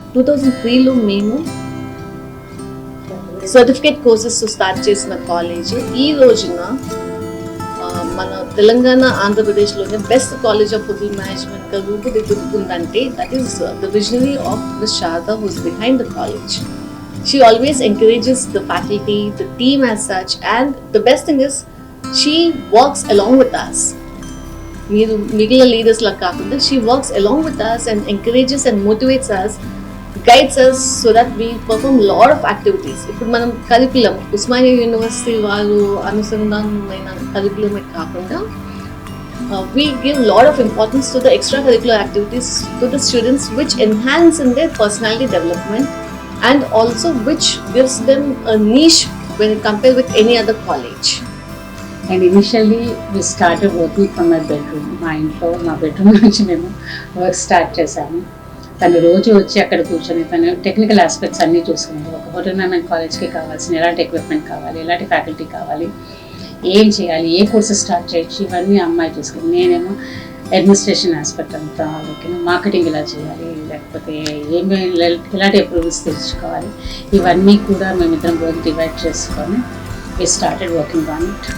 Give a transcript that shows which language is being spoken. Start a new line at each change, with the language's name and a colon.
Telugu: 2003లో మేము certificate courses start చేసిన college ఈ రోజున మన తెలంగాణ, ఆంధ్రప్రదేశ్లోనే best college of hotel మేనేజ్మెంట్గా రూపుదిద్దుకుందంటే
English: That is the visionary of miss Sharada who's behind the college. She always encourages the faculty, the team as such, and the best thing is she works along with us.
Telugu: మీరు మిగిలిన leaders లా కాకుండా
English: she works along with us and encourages and motivates us, guides us so that we perform lot of activities.
Telugu: ఇప్పుడు మనం curriculum Osmania university వాళ్ళు అనుసంధానమైన కరికులమే కాకుండా
English: we give lot of importance to the extracurricular activities to the students which enhance in their personality development and also which gives them a niche when compared with any other college. And initially we started working from my bedroom.
Telugu: మా ఇంట్లో మా bedroom నుంచి మేము work start చేశాము. తను రోజు వచ్చి అక్కడ కూర్చొని తను టెక్నికల్ ఆస్పెక్ట్స్ అన్నీ చూసుకునేది. ఒక హోటల్ మేనేజ్మెంట్ కాలేజ్కి కావాల్సిన ఎలాంటి ఎక్విప్మెంట్ కావాలి, ఎలాంటి ఫ్యాకల్టీ కావాలి, ఏం చేయాలి, ఏ కోర్సెస్ స్టార్ట్ చేయొచ్చు, ఇవన్నీ అమ్మాయి చూసుకుని నేనేమో అడ్మినిస్ట్రేషన్ ఆస్పెక్ట్ అంతా ఓకేనా, మార్కెటింగ్ ఎలా చేయాలి, లేకపోతే ఏమి ఎలాంటి అప్రూవల్స్ తెచ్చుకోవాలి, ఇవన్నీ కూడా మేమిద్దరం వర్క్ డివైడ్ చేసుకొని
English: We started working on it.